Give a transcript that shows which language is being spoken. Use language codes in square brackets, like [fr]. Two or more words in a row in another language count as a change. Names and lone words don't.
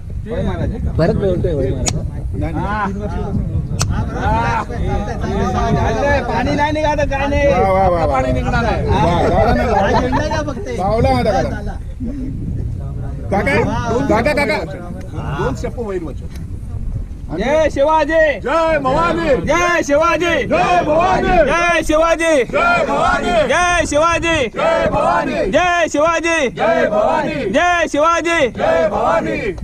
[mr] परत बोलतोय पाणी नाही निघालं काय नाही पाणी निघणार आहे काका दोन शप्प वैर वचन जय शिवाजी जय भवानी जय शिवाजी जय भवानी जय शिवाजी जय भवानी जय शिवाजी जय भवानी जय शिवाजी जय भवानी जय शिवाजी जय भवानी